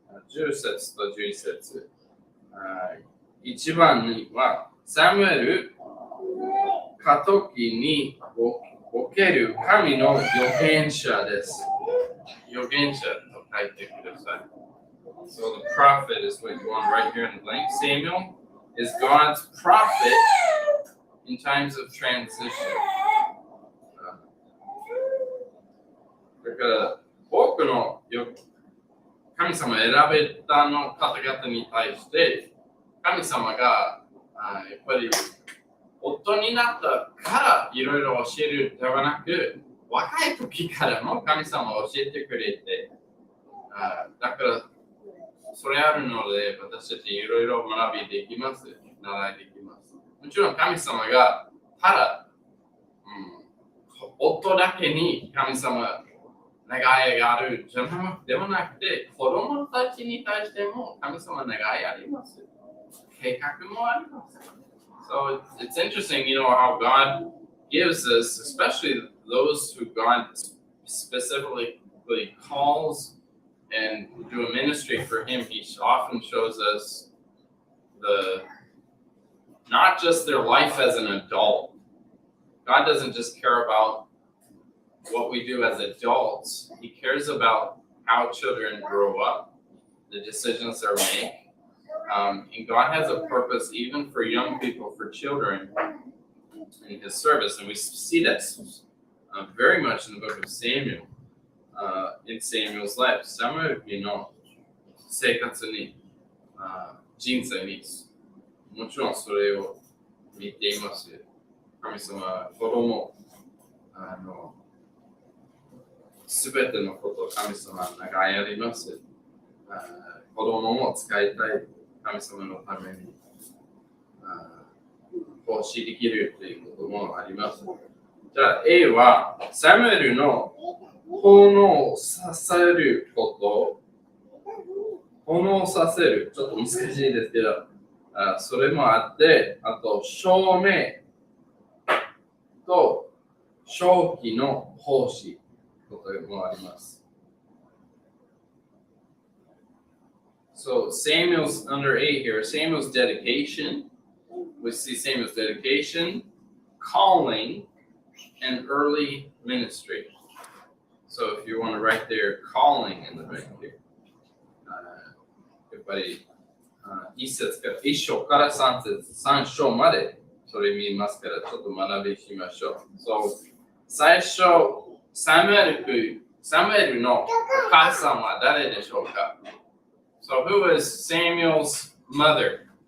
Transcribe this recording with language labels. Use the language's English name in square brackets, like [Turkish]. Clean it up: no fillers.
[Japanese] 10節と11節。 1番には、サムエル過渡期における神の預言者です。預言者と書いてください。 [English] So the prophet is what you want right here in the blank. Samuel is God's prophet in times of transition. [Japanese] だから多くの神様選べたの方々に対して神様がやっぱり夫になったからいろいろ教えるではなく若い時からも神様を教えてくれてだからそれあるので私たちいろいろ学びできます。習いできます。もちろん神様がただ、夫だけに神様願いがあるじゃではなくて子供たちに対しても神様願いあります。計画もあります。 [English] So it's interesting, how God gives us, especially those who God specifically calls and do a ministry for Him. He often shows us not just their life as an adult. God doesn't just care about what we do as adults. He cares about how children grow up, the decisions they're made. And God has a purpose even for young people, for children in His service. And we see that very much in the book of Samuel, in Samuel's life. [Japanese] サムエル記の生活に、人生に、もちろんそれを見ています。神様は子供、すべてのことを神様は願いあります。子供も使いたい神様のために奉仕できるということもあります。じゃあ A はサムエルの奉させること、奉させる、ちょっと難しいですけど、それもあって、あと証明と正気の奉仕こともあります。 [English] So Samuel's under 8 here, Samuel's dedication. We see Samuel's dedication, calling, and early ministry. So if you want to write there, calling in the back here. [Japanese] やっぱり1章から3章までそれ見ますからちょっと学びしましょう。 So 最初、サムエルのお母さんは誰でしょうか？ [English] So who is Samuel's mother?